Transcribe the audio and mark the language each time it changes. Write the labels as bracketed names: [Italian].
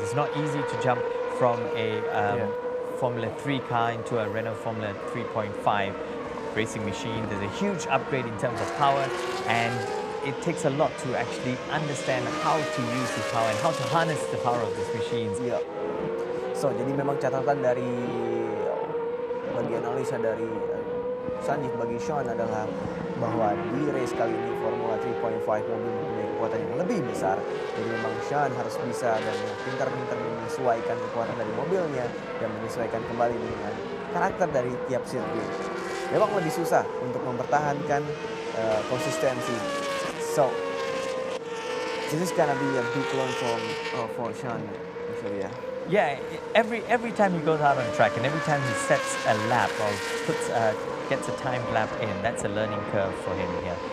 [English] It's not easy to jump from a Formula 3 car into a Renault Formula 3.5 racing machine. There's a huge upgrade in terms of power, and it takes a lot to actually understand how to use this power and how to harness the power of these machines. Yeah. [Indonesian] So, jadi memang catatan dari bagi analisa dari Sanjeev bagi Sean adalah bahwa di race kali ini Formula 3.5 mobil mempunyai kekuatan yang lebih besar. Jadi memang Sean harus bisa dan pintar-pintar menyesuaikan kekuatan dari mobilnya dan menyesuaikan kembali dengan karakter dari tiap sirkuit. Memang lebih susah untuk mempertahankan konsistensi. [English] So, this is gonna be a big learn for Sean, actually, yeah. Yeah, every time he goes out on track and every time he sets a lap or gets a timed lap in, that's a learning curve for him here.